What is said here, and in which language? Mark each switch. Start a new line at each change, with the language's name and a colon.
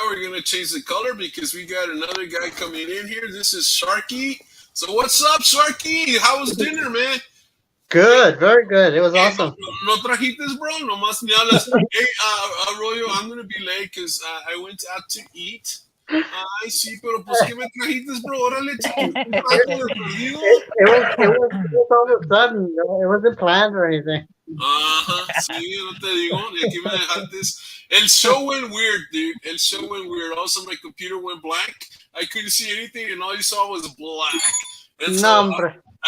English: We're gonna change the color because we got another guy coming in here. This is Sharky. So what's up, Sharky? How was dinner, man? Good, very good. It was Hey, awesome.
Spanish: no trajitas, bro. Nomás me hablas.
English: Hey, Arroyo, I'm gonna be late because I went out to eat.
Spanish: Ay, sí, pero pues ¿qué me trajitas, bro? Órale, échate un taco de perdido.
English: It was all of a sudden. It wasn't planned or anything.
Spanish: Ajá, sí, no te digo. Y aquí me dejaste.
English: El show went weird, dude. El show went weird. Also, my computer went blank. I couldn't see anything, and all you saw was black. And
Spanish: No,
English: so,
Spanish: hombre.